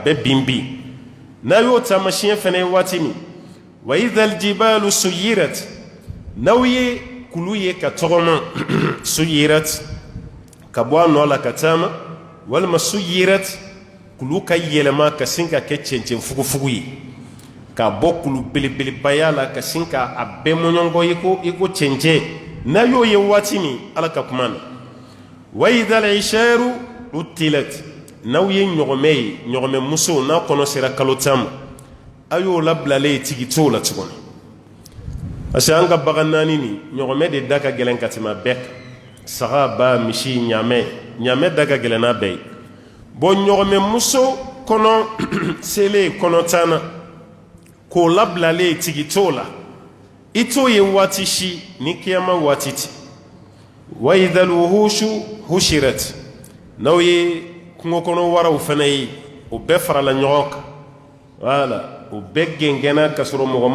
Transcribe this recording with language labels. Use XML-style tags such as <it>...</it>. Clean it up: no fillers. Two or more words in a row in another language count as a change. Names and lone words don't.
<bm>bɛɛ bin bin n'a y'o taamasiyɛn fana ye waati min</bm> <ar>وإذا الجبال سيرت</ar> <bm>n'aw ye kulu ye ka tɔgɔma suyirat ka bɔ a nɔ la ka taama walima suyirat kulu ka yɛlɛma ka sin ka kɛ cɛncɛn fugufugu ye k'a bɔ kulu belebelebaya la ka sin ka a bɛɛ mɔɲɔgɔ i ko cɛncɛn n'a y'o ye waati min ala ka kuma na</bm> <ar>وإذا العشار عطلت</ar> <bm>n'aw ye ɲɔgɔmɛ ye ɲɔgɔmɛ muso n'a kɔnɔ sera kalo 10 ma a y'o labilalen ye tigi t'o la tuguni parce que an ka bagan naani ni ɲɔgɔmɛ de da ka gɛlɛn ka tɛmɛ bɛɛ kan saga ba misi ɲamɛ da ka gɛlɛn n'a bɛɛ ye bon ɲɔgɔmɛ muso kɔnɔ selen kɔnɔ tan na k'o labilalen tigi t'o la i t'o ye waati si ni kiyama waati tɛ</bm> <ar>وإذا الوحوش حشرت</ar> <bm>n'aw ye kungo kɔnɔ waraw fana ye o bɛɛ farala ɲɔgɔn kan voilà o bɛɛ gɛngɛnna ka sɔrɔ mɔgɔ</bm>